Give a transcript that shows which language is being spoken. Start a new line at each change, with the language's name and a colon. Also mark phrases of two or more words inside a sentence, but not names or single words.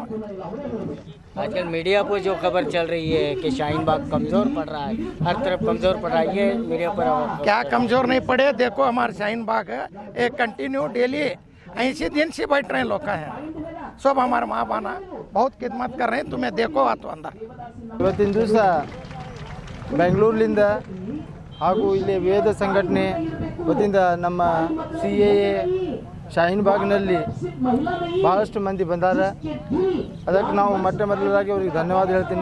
Hindi: आजकल मीडिया पर जो खबर चल रही है कि शाहीन बाग कमज़ोर पड़ रहा है, हर तरफ कमज़ोर पड़ रहा है, ये मीडिया पर क्या कमज़ोर नहीं पड़े? देखो हमारे शाहीन बाग है एक कंटिन्यू डेली 80 दिन से बैठ रहे लोग हैं। सब हमारे माँ बहना बहुत खिदमत कर रहे हैं। तुम्हें देखो आतो अंदर
Kannada: ಇವತ್ತಿನ ದಿವಸ ಬೆಂಗಳೂರಿನಿಂದ ಹಾಗೂ ಇಲ್ಲಿ ವೇದ ಸಂಘಟನೆ ವತಿಯಿಂದ ನಮ್ಮ CAA ಶಾಹೀನ್ ಬಾಗ್ನಲ್ಲಿ ಭಾಳಷ್ಟು ಮಂದಿ ಬಂದಾರ. ಅದಕ್ಕೆ ನಾವು ಮೊದಲಾಗಿ ಅವ್ರಿಗೆ ಧನ್ಯವಾದ ಹೇಳ್ತೀನಿ.